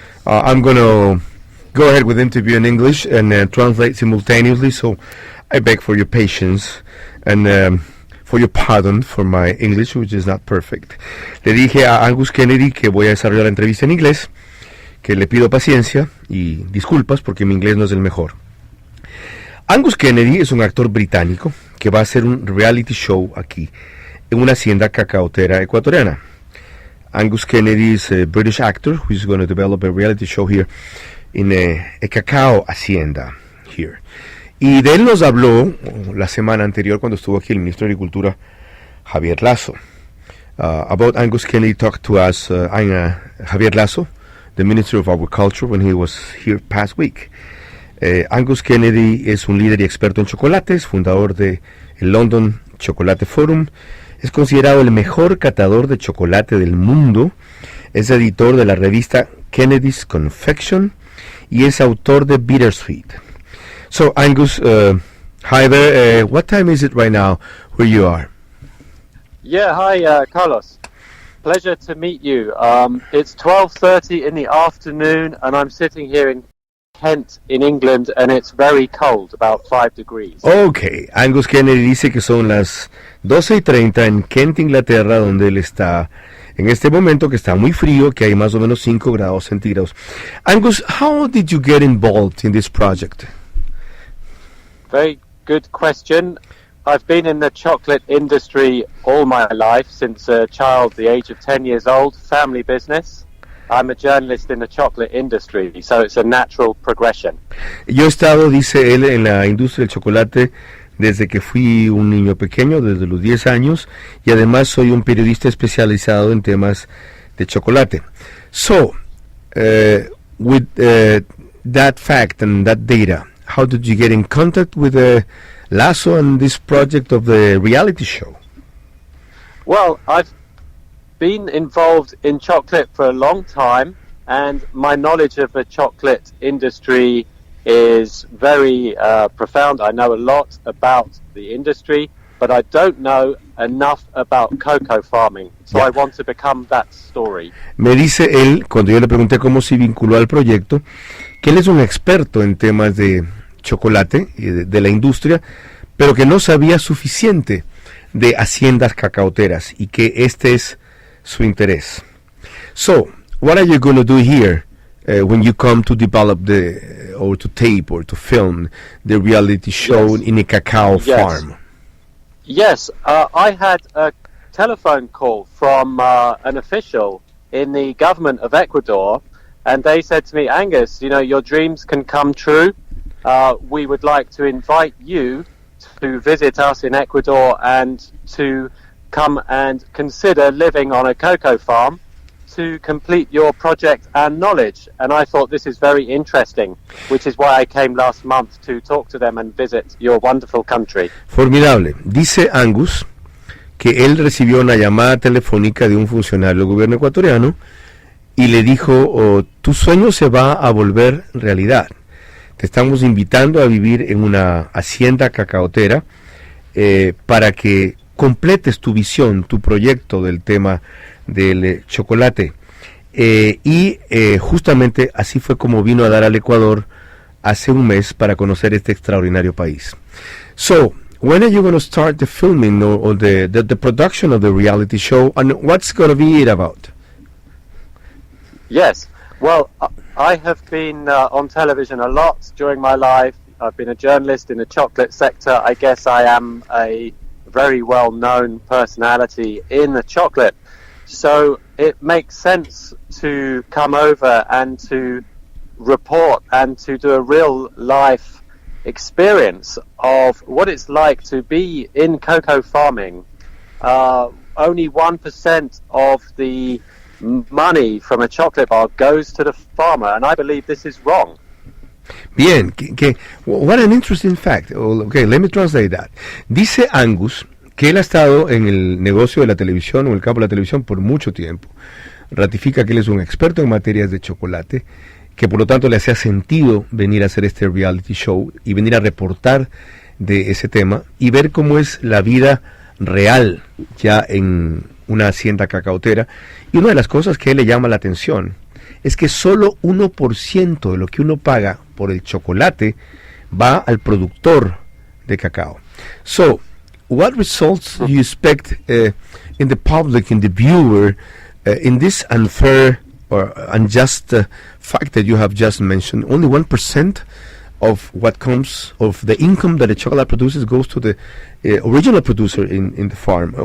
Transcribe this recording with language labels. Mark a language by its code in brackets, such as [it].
[en] I'm going to go ahead with the interview in English and translate simultaneously, so I beg for your patience and for your pardon for my English, which is not perfect. [es] Le dije a Angus Kennedy que voy a desarrollar la entrevista en inglés, que le pido paciencia y disculpas porque mi inglés no es el mejor. Angus Kennedy es un actor británico que va a hacer un reality show aquí, en una hacienda cacaotera ecuatoriana. [en] Angus Kennedy is a British actor who is going to develop a reality show here in a cacao hacienda here. [es] Y de él nos habló la semana anterior cuando estuvo aquí el ministro de Agricultura, Javier Lasso. [en] About Angus Kennedy talked to us Javier Lasso, the Minister of Agriculture, when he was here past week. [es] Angus Kennedy es un líder y experto en chocolates, fundador de el London Chocolate Forum. Es considerado el mejor catador de chocolate del mundo. Es editor de la revista Kennedy's Confection y es autor de Bittersweet. [en] So, Angus, hi there. What time is it right now where you are? Yeah, hi, Carlos. Pleasure to meet you. It's 12:30 in the afternoon, and I'm sitting here in Kent, in England, and it's very cold, about 5 degrees. [es] Okay, Angus Kennedy dice que son las 12:30 en Kent, Inglaterra, donde él está en este momento, que está muy frío, que hay más o menos 5 grados centígrados. [en] Angus, how did you get involved in this project? Very good question. I've been in the chocolate industry all my life, since a child, the age of 10 years old, family business. I'm a journalist in the chocolate industry, so it's a natural progression. [es] Yo he estado, dice él, en la industria del chocolate desde que fui un niño pequeño, desde los 10 años, y además soy un periodista especializado en temas de chocolate. [en] So, with that fact and that data, how did you get in contact with Lasso and this project of the reality show? Well, I've been involved in chocolate for a long time, and my knowledge of the chocolate industry is very profound. I know a lot about the industry, but I don't know enough about cocoa farming, so I want to become that story. [es] Me dice él, cuando yo le pregunté cómo se vinculó al proyecto, que él es un experto en temas de chocolate y de la industria, pero que no sabía suficiente de haciendas cacaoteras y que este es su interés. [en] So, what are you going to do here when you come to develop or to tape or to film the reality show in a cacao farm? Yes, I had a telephone call from an official in the government of Ecuador, and they said to me, Angus, you know, your dreams can come true. We would like to invite you to visit us in Ecuador and to come and consider living on a cocoa farm to complete your project and knowledge. And I thought this is very interesting, which is why I came last month to talk to them and visit your wonderful country. [es] Formidable. Dice Angus que él recibió una llamada telefónica de un funcionario del gobierno ecuatoriano y le dijo, tu sueño se va a volver realidad. Te estamos invitando a vivir en una hacienda cacaotera para que completes tu visión, tu proyecto del tema del chocolate. Y justamente así fue como vino a dar al Ecuador hace un mes para conocer este extraordinario país. [en] So, when are you going to start the filming or the production of the reality show, and what's going to be it about? Yes, well, I have been on television a lot during my life. I've been a journalist in the chocolate sector. I guess I am a very well-known personality in the chocolate. So it makes sense to come over and to report and to do a real-life experience of what it's like to be in cocoa farming. Only 1% of the money from a chocolate bar goes to the farmer, and I believe this is wrong. Bien, what an interesting fact. Okay, let me translate that. [es] Dice Angus que él ha estado en el negocio de la televisión o el campo de la televisión por mucho tiempo. Ratifica que él es un experto en materias de chocolate que por lo tanto le hacía sentido venir a hacer este reality show y venir a reportar de ese tema y ver cómo es la vida real ya en una hacienda cacautera. Y una de las cosas que a él le llama la atención es que solo 1% de lo que uno paga por el chocolate va al productor de cacao. [en] So, what results do you expect in the public, in the viewer, in this unfair or unjust fact that you have just mentioned? Only 1% of what comes, of the income that the chocolate produces goes to the original producer in the farm.